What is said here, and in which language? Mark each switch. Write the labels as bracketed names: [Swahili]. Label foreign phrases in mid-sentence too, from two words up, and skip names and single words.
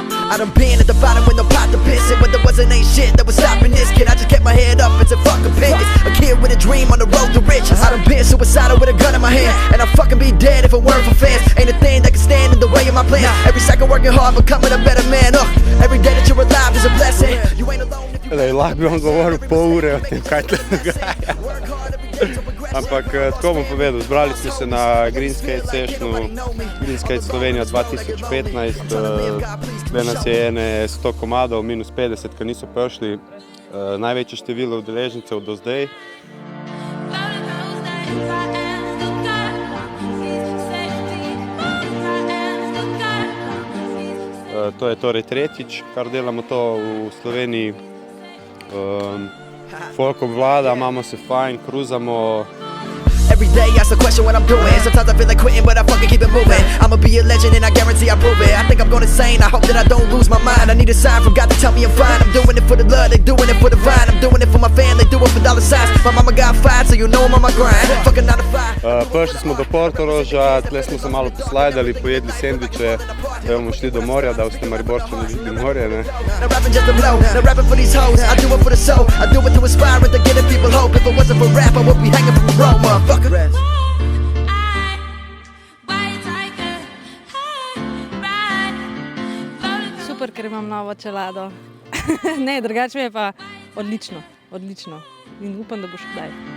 [English] I done been at the bottom with no pot to piss it, but there wasn't ain't shit that was stopping this kid. I just kept my head up and said fuck opinions. A kid with a dream on the road to riches. I done been suicidal with a gun in my hand, and I'd fucking be dead if it weren't for fans. Ain't a thing that can stand in the way of my plan. Every second working hard, becoming a better man. Every day that you're alive is a blessing. You ain't alone if you... [Slovenian] Lahko bi vam govoril pol ure o tem, kaj te dogaja. Ampak tako bom povedal, zbrali smo se na Green Skate Sessionu, Green Skate Slovenija 2015, tukaj nas je ene 100 komadov, minus 50, ki niso prišli, največje število udeležencev do zdaj. To je torej tretjič, kar delamo to v Sloveniji. Folk obvlada, imamo se fajn, kruzamo. [English] Every day I ask the question what I'm doing. Sometimes I feel like quitting, but I fucking keep it moving. I'ma be a legend and I guarantee I prove it. I think I'm going insane, I hope that I don't lose my mind. I need a sign from God to tell me I'm fine. I'm doing it for the love, they doing it for the vine. I'm doing it for my family, do it for dollar signs. My mama got fired, so you know I'm on my grind. Fucking 9 to 5. [Slovenian] Prišli smo do Portoroža, tle smo se malo poslajdali, pojedli sendviče, da bomo šli do morja, da ste Mariborčani videli morje, ne. [English] Now rapping just a blow, now rapping for these hoes. I do it for the soul, I do it to inspire and to give people hope. If it wasn't for rap, I would be hanging from the road, motherfucker. [Slovenian] Super, ker imam novo čelado. Ne, drugače mi je pa odlično, odlično. In upam, da bo še kdaj.